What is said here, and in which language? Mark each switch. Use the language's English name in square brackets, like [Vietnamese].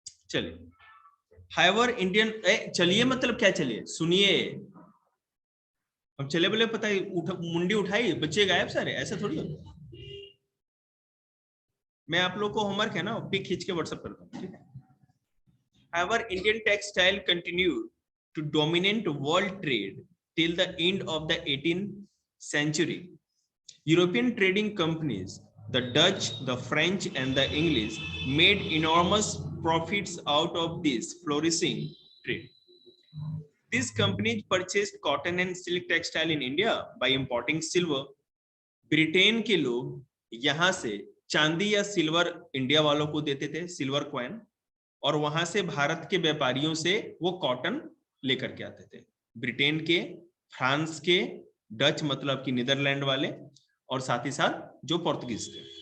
[Hindi] चलिए, however Indian, चलिए मतलब क्या, चलिए सुनिए। अब चले बोले पता है, मुंडी उठाई बच्चे गायब सारे, ऐसा थोड़ी होता। मैं आप लोग को होमवर्क है ना, पिक खींच के व्हाट्सएप करता हूँ, ठीक है। [English] However Indian textile continued to dominate world trade till the end of the 18th century. European trading companies The Dutch, the French, and the English made enormous profits out of this flourishing trade. These companies purchased cotton and silk textile in India by importing silver. [Hindi] Britain के लोग यहां से चांदी या silver India वालों को देते थे, सिल्वर कॉइन, और वहां से भारत के व्यापारियों से वो कॉटन लेकर के आते थे। ब्रिटेन के, फ्रांस के, डच मतलब कि नीदरलैंड वाले, और साथ ही साथ जो पोर्तुगीज थे।